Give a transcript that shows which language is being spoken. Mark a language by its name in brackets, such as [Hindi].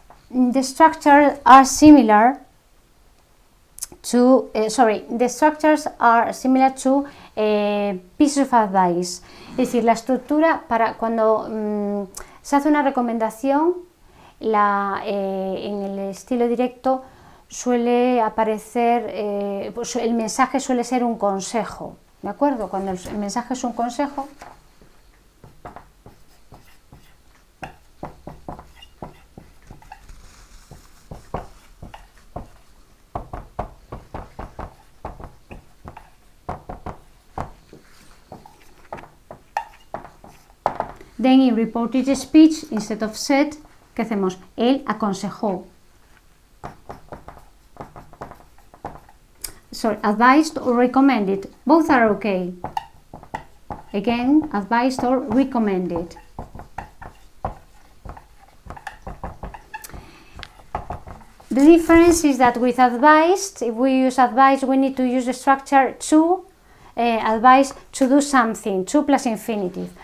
[English] The structures are similar to the structures are similar to pieces of advice. [Spanish] Es decir, la estructura para cuando se hace una recomendación, en el estilo directo suele aparecer, pues el mensaje suele ser un consejo, ¿de acuerdo? Cuando el mensaje es un consejo, [English] then in reported speech, instead of said, [Spanish] ¿qué hacemos? Él aconsejó. [English] Sorry, advised or recommended. Both are okay. Again, advised or recommended. The difference is that with advised, if we use advised, we need to use the structure to, advise to do something, to plus infinitive.